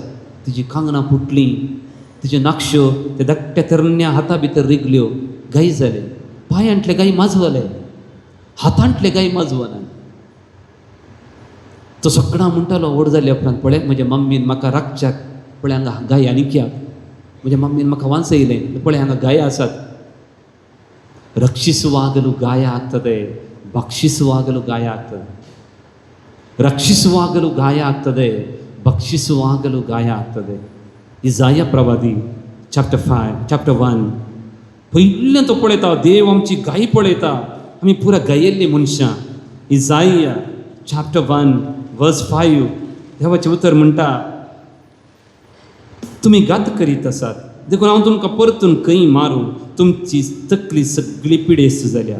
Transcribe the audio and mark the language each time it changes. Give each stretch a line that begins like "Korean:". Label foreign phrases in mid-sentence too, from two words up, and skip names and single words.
Konkani: तिची कांगणां फुटलीं, तिच्यो नाक्षो त्या धाकट्या तरण्या हाता भितर रिगल्यो. गाय जाले. पांयांतले गाय माजवले, हातांतले गाय माजवना. तो सगळां म्हणटालो व्हड जाले उपरांत, पळय म्हज्या मम्मीन म्हाका राखच्याक, पळय हांगा गाय आनी कित्याक. म्हज्या मम्मीन म्हाका वांचयलें, पळय हांगा गाय आसात.
Kannada: ರಕ್ಷಿಸುವಾಗಲೂ ಗಾಯ ಆಗ್ತದೆ, ಭಕ್ಷಿಸುವಾಗಲೂ ಗಾಯ ಆಗ್ತದೆ. ರಕ್ಷಿಸುವಾಗಲೂ ಗಾಯ ಆಗ್ತದೆ, ಭಕ್ಷಿಸುವಾಗಲೂ ಗಾಯ ಆಗ್ತದೆ.
Konkani: इजाया प्रवादी चॅप्टर 1 पयल्यान तो पळयता देव आमची गाय पळयता. आमी पुरा गायल्ली मनशां. इजाया चॅप्टर 1:5 देवाचें उतर म्हणटा, तुमी घात करीत आसात देखून हांव तुमकां परतून खंय मारूं, तुमची तकली सगळी पिडेस्त जाल्या.